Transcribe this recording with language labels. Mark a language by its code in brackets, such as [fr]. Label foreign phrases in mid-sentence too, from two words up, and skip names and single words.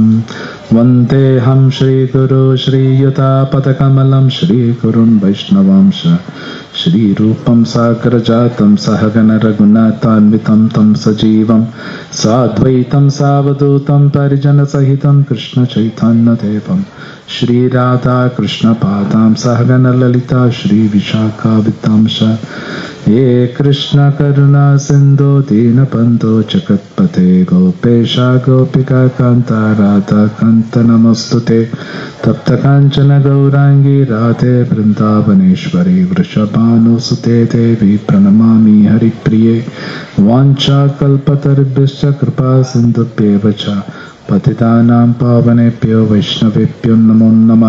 [sa] वन्देऽहं श्रीगुरोः श्रीयुतपदकमलं श्रीगुरून् वैष्णवांश्च श्रीरूपं साग्रजातं सहगण रघुनाथान्वितं तं सजीवम् साद्वैतं सावधूतं परिजन सहितं कृष्ण चैतन्य देवं श्री राधा कृष्ण पादान् सहगण ललिता श्री विशाखा अन्वितांश्च. हे कृष्ण करुणा सिंधु दीनबंधो जगत्पते गोपेशा गोपिका कांता राधा कांत नमस्तुते. तप्त कांचन गौरांगी राधे वृंदावनेश्वरी वृषभानुसुते देवी प्रणमामि हरिप्रिये. वाञ्छा कल्पतरुभ्यश्च कृपा सिन्धुभ्येव च पतितानां पावनेभ्यो वैष्णवेभ्यो नमो नमः.